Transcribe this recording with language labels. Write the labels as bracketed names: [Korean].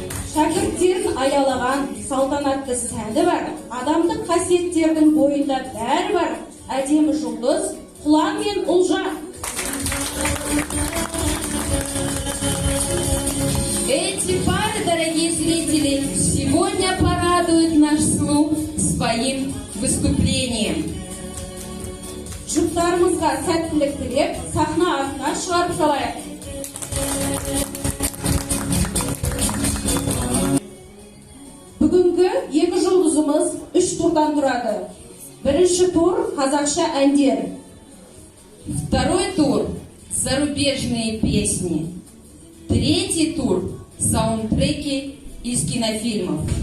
[Kazakh] Шәкірттерін аялаған салтанатты сәні бар, адамдық қасиеттердің бойында бәрі бар. Әдемі Жұлдыз, Құлан мен Ұлжан. [Russian] Эти пары, дорогие зрители, сегодня порадуют наш слух своим выступлением. [Kazakh] Жұптарымызға сәттілік тілеп, сахна артына шығарып салайық. Бүгінгі екі жұлдызымыз 3 турдан тұрады. Бірінші тур қазақша әндер. [Russian] Второй тур – зарубежные песни. Третий тур – саундтреки из кинофильмов.